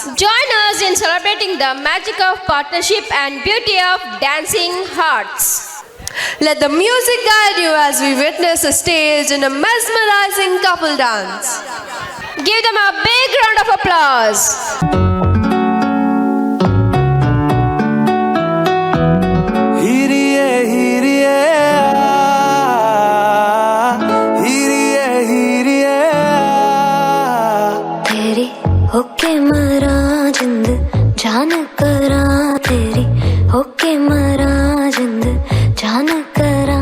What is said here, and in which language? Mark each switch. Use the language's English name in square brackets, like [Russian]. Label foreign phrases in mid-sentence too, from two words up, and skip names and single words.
[English] Join us in celebrating the magic of partnership and beauty of dancing hearts. Let the music guide you as we witness a stage in a mesmerizing couple dance. Give them a big round of applause. [Punjabi] ਹੋਕੇ ਮਰਾ ਜਿੰਦ ਜਾਨ ਕਰਾ ਤੇਰੀ ਹੋਕੇ ਮਰਾ ਜਿੰਦ ਜਾਨ ਕਰਾ